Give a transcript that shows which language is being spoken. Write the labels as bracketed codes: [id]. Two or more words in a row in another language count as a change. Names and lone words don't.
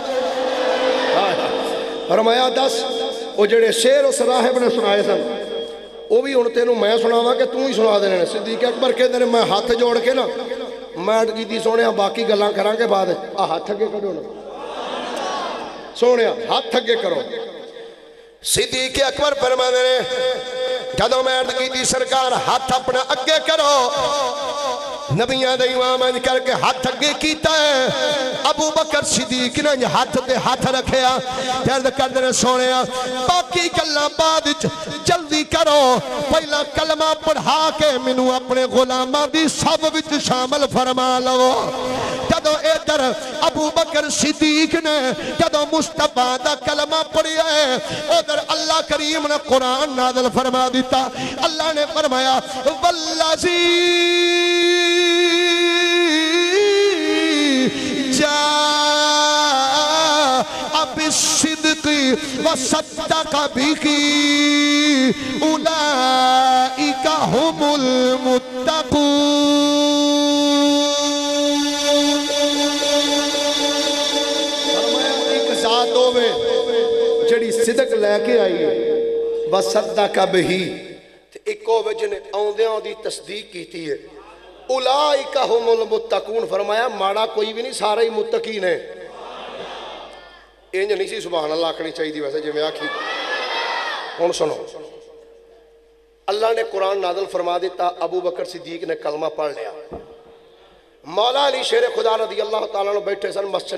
[pa] فرمایا دس او جڑے شعر اس راہب نے سنائے سن او بھی ہن تینوں میں سناواں کہ تو ہی سنا دینے نے صدیق اکبر کہندے نے میں ہاتھ جوڑ کے نا میں کیتی سونیا باقی گلاں کراں گے بعد آ ہاتھ اگے کرو نا سونیا ہاتھ اگے کرو صدیق اکبر فرماندے نے جدوں میں عرض کیتی سرکار ہاتھ اپنا اگے کرو نبیاں دے امام انج کر کے ہاتھ اگے کیتا ہے ابو بکر صدیق نے ہاتھ تے ہاتھ رکھیا عرض کردے نے سونیا باقی گلاں بعد جلدی کرو پہلا کلمہ پڑھا کے مینوں اپنے غلاماں دی صف وچ شامل فرما لو جدوں ادھر ابو بکر صدیق نے جدوں مصطفیٰ دا کلمہ پڑھیا ہے ادھر اللہ کریم نے قرآن نازل فرما دیتا اللہ نے فرمایا [ar] والذی بالصدق وصدق به اولئک هم المتقون [pa] فرمایا ایک ذات ہوے جڑی صدق لے کے آئی ہے [ar] وصدق به [pa] تے ایک ہوے جنے اوندیاں دی تصدیق کیتی ہے [ar] اولئک هم المتقون [pa] فرمایا ماڑا کوئی بھی نہیں سارے ہی متقین ہیں انج نہیں سی [ar] سبحان اللہ [pa] آکھنی چاہیے ویسے جی میں آکھی ہن سنو اللہ نے قرآن نازل فرما دیتا ابو بکر صدیق نے کلمہ پڑھ لیا مولا علی شیر خدا [ar] رضی اللہ تعالیٰ [pa] نے بیٹھے سن مسجد